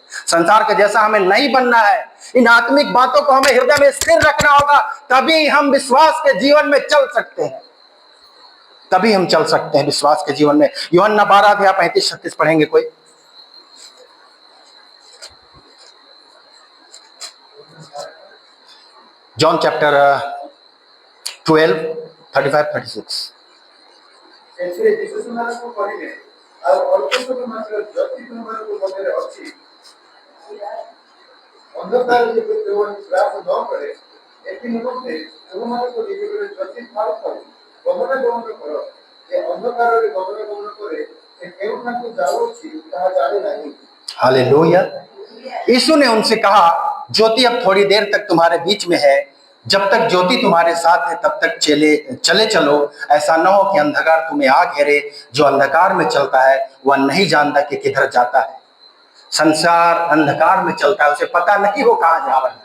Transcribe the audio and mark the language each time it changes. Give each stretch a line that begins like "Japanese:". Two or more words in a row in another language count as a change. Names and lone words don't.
Hindi: संसार के जैसा हमें नहीं बनना है। इन आत्मिक बातों को हमें हृदय में स्थिर रखना होगा, तभी हम विश्वास के जीवन में चल सकते हैं। तभी हम चल सकते हैं विश्वास के जीवन में। यूहन्ना 12:35-36 पढ़ेंगे कोई? जॉन चैप्टर 12:35-36।
Odia: ଏଥିରେ ଯୀଶୁ ସେମାନଙ୍କୁ କହିଲେ, ଆଉ ଅଳ୍ପ ସମୟ ମାତ୍ର ଜ୍ୟୋତି ତୁମମାନଙ୍କ ମଧ୍ୟରେ ଅଛି। ଅନ୍ଧକାର ଯେପରି ତୁମମାନଙ୍କୁ ଗ୍ରାସ ନ କରେ, ଏଥି ନିମନ୍ତେ ତୁମମାନଙ୍କୁ ନିକଟରେ ଜ୍ୟୋତି ଥାଉ ଥାଉ ଗମନାଗମନ କର। ଯେ ଅନ୍ଧକାରରେ ଗମନାଗମନ କରେ, ସେ କେଉଁଠାକୁ ଯାଉଅଛି ତାହା ଜାଣେ ନାହିଁ।
Hindi: हालेलुया। यीशु ने उनसे कहा, ज्योति अब थोड़ी देर तक तुम्हारे बीच में है। जब तक ज्योति तुम्हारे साथ है तब तक चले चलो। ऐसा न हो कि अंधकार तुम्हें आ घेरे। जो अंधकार में चलता है वह नहीं जानता कि किधर जाता है। संसार अंधकार में चलता है, उसे पता नहीं वो कहाँ जा रहा है।